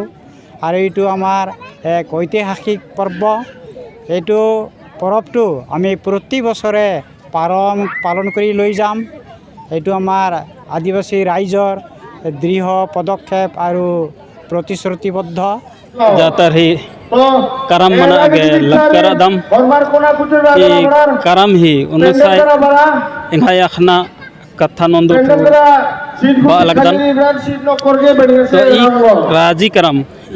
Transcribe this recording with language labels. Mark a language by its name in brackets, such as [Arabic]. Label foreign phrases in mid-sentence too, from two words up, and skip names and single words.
[Assamese] আৰু এইটো আমাৰ এক ঐতিহাসিক পৰ্ব। এইটো পৰৱটো আমি প্ৰতি বছৰে পালন কৰি লৈ যাম। এইটো আমাৰ আদিবাসী ৰাইজৰ দৃঢ় পদক্ষেপ আৰু প্ৰতিশ্ৰুতিবদ্ধ। [Kurukh] जातर ही करम मना आगे लक्कर दम करम ही उन्नसाय इन्हाय अखना कथा नंदु बालकदन तो ई